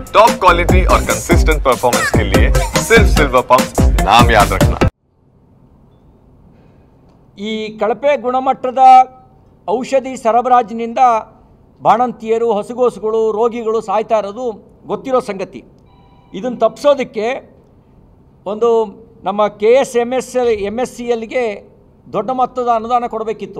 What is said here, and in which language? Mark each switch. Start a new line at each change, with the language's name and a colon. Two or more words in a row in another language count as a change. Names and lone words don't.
English: top quality
Hindi: और
English: consistent performance
Hindi: के लिए सिर्फ सिल्वर पंप नाम याद रखना।
Kannada: ಈ ಕಳಪೆ ಗುಣಮಟ್ಟದ ಔಷಧಿ ಸರಬರಾಜಿನಿಂದ ಬಾಣಂತಿಯರು, ಹಸುಗೋಸುಗಳು, ರೋಗಿಗಳು ಸಾಯ್ತಾ ಇರೋದು ಗೊತ್ತಿರೋ ಸಂಗತಿ. ಇದನ್ನು ತಪ್ಪಿಸೋದಕ್ಕೆ ಒಂದು ನಮ್ಮ KSMSCLಗೆ ದೊಡ್ಡ ಮೊತ್ತದ ಅನುದಾನ ಕೊಡಬೇಕಿತ್ತು.